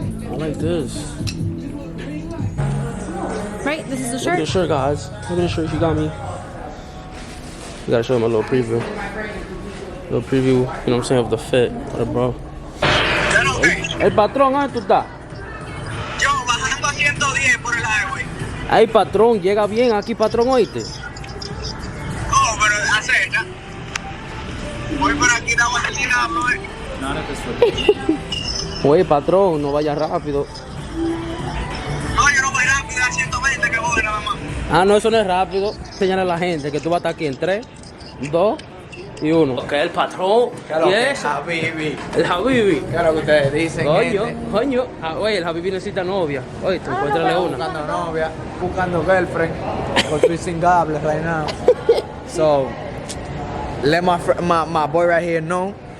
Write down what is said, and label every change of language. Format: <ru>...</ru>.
<en>I like this. Right, this is the Look at shirt. the shirt, guys. Look at the shirt she got me. You gotta show them a little preview. Little preview, you know what I'm saying, of the fit. What a bro.</en> <es>El patrón, ¿dónde tú estás? Yo, bajando a 110 por el highway. Ay, patrón, llega bien aquí, patrón, oíste. Oh, pero acecha. Voy por aquí, estamos en el diablo, Oye, patrón, no vaya rápido. No, yo no voy rápido, a 120 que voy nada más. Ah, no, eso no es rápido. Señala a la gente que tú vas a estar aquí en 3, 2 y 1. Ok, el patrón. ¿Y eso? Habibi. El Habibi. ¿Qué es lo que ustedes dicen, Coño, gente? coño. Oye, el Habibi necesita novia. Oye, tú encuéntrale una. Buscando novia, buscando girlfriend.</es> <en>Because we're single right now. So, let my boy right here know.</en>